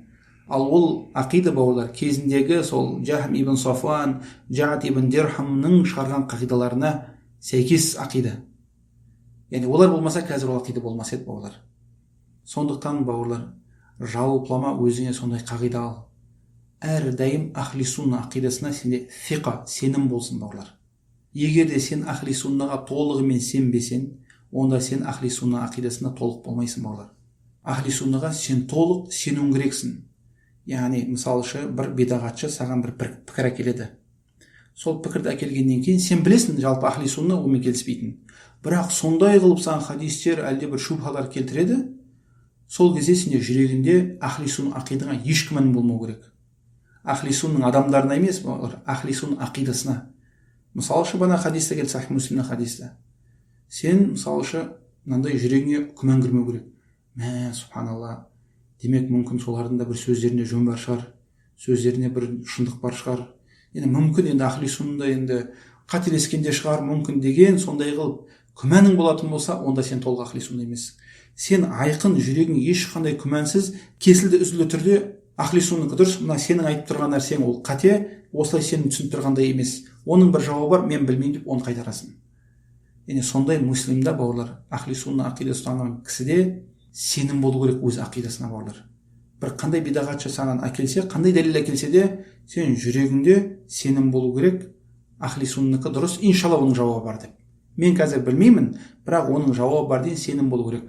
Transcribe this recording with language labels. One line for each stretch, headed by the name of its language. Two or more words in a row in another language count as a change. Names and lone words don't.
Kazakh: Ал ол ақида бауырлар кезіндегі сол Жахм ибн Софуан, Жаат ибн Дирхамның шығарған қағидаларына сәйкес ақида. Яғни олар болмаса қазір ол ақида болмас еді бауырлар. Сондықтан бауырлар, жалпылама өзіңе сондай қағида ал. Әрдайым ахли сунна ақидасына сенде фиқа, сенім болсын бауырлар. Егер де сен ахли суннаға толығымен сенбесең, онда сен ахли сунна ақидасына толық болмайсың бауырлар. Ахли суннаға сен толық сенуің керексің. Яғни, мысалшы, бір бидағатшы саған бір пікір әкеледі. Сол пікірді әкелгеннен кейін сен білесің, жалпы ахли сунна онымен келіспейтін. Бірақ сондай қылып саған хадистер әлде бір шубхалар келтіреді, сол кезде сенде жүрегінде ахли сунна ақидасына еш күмән болмау керек. Ахли суннаның адамдарына емес, ахли сунна ақидасына. Мысалшы, бана хадисте келді, Сахи Муслимнің хадисте. Сен, мысалшы, мынандай жүрегіңе күмән кірмеу керек. Субханалла, демек мүмкін солардың да бір сөздерінде жөн бар шығар, сөздеріне бір шындық бар шығар. Енді мүмкін енді ахли суннада енді қателескенде шығар мүмкін деген сондай қылып күмәнің болатын болса, онда сен толық ахли сунна емес. Сен айқын жүрегің ешқандай күмәнсіз, кесілді үзілді түрде ахли суннанікі дұрыс, мына сенің айтып тұрған нәрсең ол қате, осылай сенің түсініп тұрғандай емес. Оның бір жауабы бар, мен білмеймін деп оны қайтарасың. Яғни сондай муслимда бауырлар, ахли сунна ақида ұстанған кісіде сенім болу керек өз ақидасына бауырлар. бір қандай бидағат жасаған әкелсе, қандай дәлел әкелсе де, сен жүрегіңде сенім болу керек, ахли суннанікі дұрыс, иншалла оның жауабы бар деп. Мен қазір білмеймін, бірақ оның жауабы бар деген сенім болу керек.